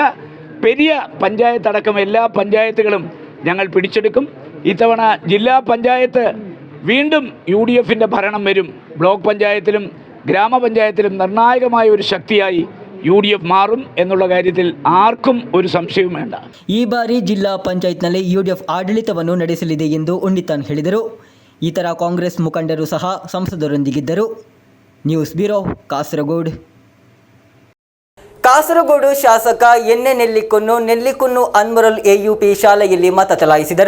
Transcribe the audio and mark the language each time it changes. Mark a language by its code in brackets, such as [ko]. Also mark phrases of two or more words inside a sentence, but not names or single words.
[ml] പെരിയ പഞ്ചായത്ത് അടക്കം എല്ലാ പഞ്ചായത്തുകളും ഞങ്ങൾ പിടിച്ചെടുക്കും. ഇത്തവണ ജില്ലാ പഞ്ചായത്ത് വീണ്ടും UDFൻ്റെ ഭരണം വരും. ബ്ലോക്ക് പഞ്ചായത്തിലും ഗ്രാമപഞ്ചായത്തിലും നിർണായകമായ ഒരു ശക്തിയായി UDF മാറും എന്നുള്ള കാര്യത്തിൽ ആർക്കും ഒരു സംശയവും വേണ്ട. [kn] ಈ ಬಾರಿ ಜಿಲ್ಲಾ ಪಂಚಾಯತ್ನಲ್ಲಿ UDF ಆಡಳಿತವನ್ನು ನಡೆಸಲಿದೆ ಎಂದು ಉಣ್ಣಿತಾನ್ ಹೇಳಿದರು. ಇತರ ಕಾಂಗ್ರೆಸ್ ಮುಖಂಡರು ಸಹ ಸಂಸದರೊಂದಿಗಿದ್ದರು. [en] News Bureau, [kn] ಕಾಸರಗೋಡು. ಕಾಸರಗೋಡು ಶಾಸಕ ಎನ್ನೆ ನೆಲ್ಲಿಕುನ್ನು ಅನ್ಮರಲ್ AUP ಶಾಲೆಯಲ್ಲಿ ಮತ ಚಲಾಯಿಸಿದರು.